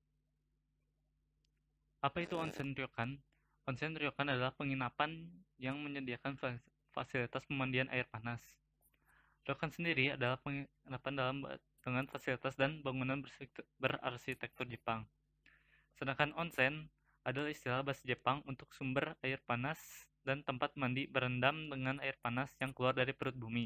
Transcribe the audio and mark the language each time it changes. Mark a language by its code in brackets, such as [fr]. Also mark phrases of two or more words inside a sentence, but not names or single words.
[id] Apa itu [ja] onsen ryokan? Onsen ryokan [id] adalah penginapan yang menyediakan fasilitas pemandian air panas. Ryokan sendiri adalah penginapan dengan fasilitas dan bangunan berarsitektur Jepang. Sedangkan onsen adalah istilah bahasa Jepang untuk sumber air panas dan tempat mandi berendam dengan air panas yang keluar dari perut bumi.